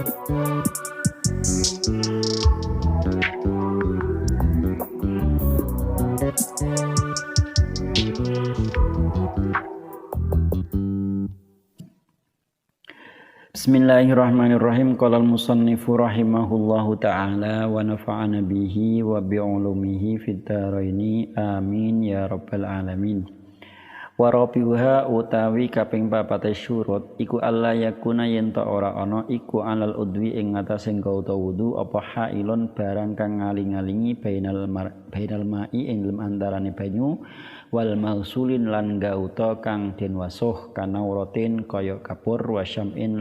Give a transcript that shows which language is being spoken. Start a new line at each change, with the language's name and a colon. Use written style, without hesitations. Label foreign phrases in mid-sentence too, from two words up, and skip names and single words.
Arabic: Bismillahirrahmanirrahim. قال المصنف رحمه الله تعالى ونفعنا به وبعلومه في الدارين آمين يا رب العالمين. ورابعها
Javanese: utawi kaping 4 syurut iku
Arabic: ألا يكون
Javanese: yen ta ora ana iku
Arabic: على العضو
Javanese: ing ngatasé gauta wudu apa hailun barang kang ngaling-alingi
Arabic: بين الماء
Javanese: ing dalem antarane banyu
Arabic: والمغسول
Javanese: lan gauta kang den wasuh
Arabic: كنورة
Javanese: kaya kapur
Arabic: وشمع